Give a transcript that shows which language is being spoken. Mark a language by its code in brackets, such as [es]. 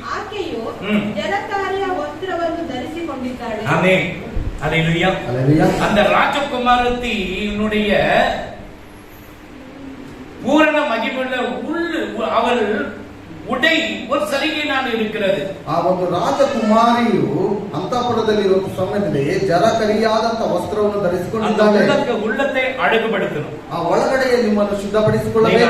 [kn] ಆಕೆಯು ಜಲಧಾರೆಯ ವಸ್ತ್ರವನ್ನು ಧರಿಸಿಕೊಂಡಿದ್ದಾಳೆ. ಆಮೆನ್. அல்லேலூயா. அல்லேலூயா. [ta] அந்த ராஜகுமாரத்தினுடைய பூரண மகிமையுள்ள அவள் உடை ஒரு சலுகையினால் இருக்கிறது. [kn] ಆ ಒಂದು ರಾಜಕುಮಾರಿಯು ಅಂತಃಪುರದಲ್ಲಿರುವ ಸಮಯದಲ್ಲಿ ಜಲಕರಿಯಾದಂತ ವಸ್ತ್ರವನ್ನು ಧರಿಸಿಕೊಂಡಿದ್ದಾಳೆ. [ta] உள்ளத்தை அழகுபடுத்தணும். [kn] ಆ ಒಳಗಡೆ ನಿಮ್ಮನ್ನು ಶುದ್ಧಪಡಿಸಿಕೊಳ್ಳಬೇಕು.